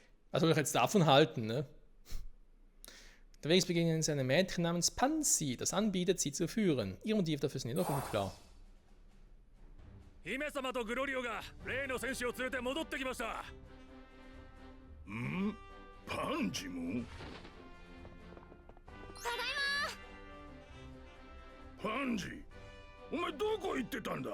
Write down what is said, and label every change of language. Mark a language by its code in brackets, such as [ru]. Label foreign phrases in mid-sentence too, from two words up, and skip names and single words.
[de] Was soll ich jetzt davon halten, ne? Unterwegs begegnen sie einem Mädchen namens Pansy, das anbietet, sie zu führen. Ihr Motiv dafür ist jedoch unklar. [ja] 姫様とグロリオが例の戦士を連れて戻ってきました。ん？パンジも？ただいパンジ、お前どこ行ってたんだ？